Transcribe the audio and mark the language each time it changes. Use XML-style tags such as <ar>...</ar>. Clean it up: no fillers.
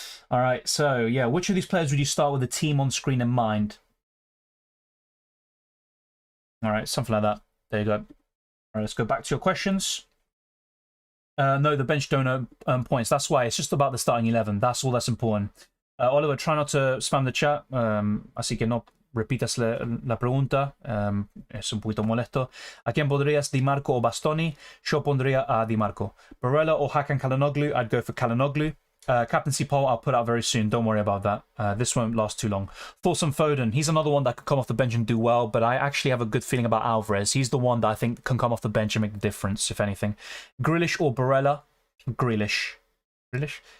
<en>All right, so yeah, which of these players would you start with the team on screen in mind? All right, something like that. There you go. All right, let's go back to your questions. No, the bench don't earn points. That's why. It's just about the starting 11. That's all that's important. Oliver, try not to spam the chat.</en> <es>Así que no repitas la pregunta. Es un poquito molesto. ¿A quién pondrías, Di Marco o Bastoni? Yo pondría a Di Marco.</es> <en>Barella or Hakan Calhanoglu? I'd go for Calhanoglu. Captaincy poll, I'll put out very soon. Don't worry about that. This won't last too long. Thoughts on Foden? He's another one that could come off the bench and do well, but I actually have a good feeling about Alvarez. He's the one that I think can come off the bench and make the difference, if anything. Grealish or Barella? Grealish. Grealish?</en>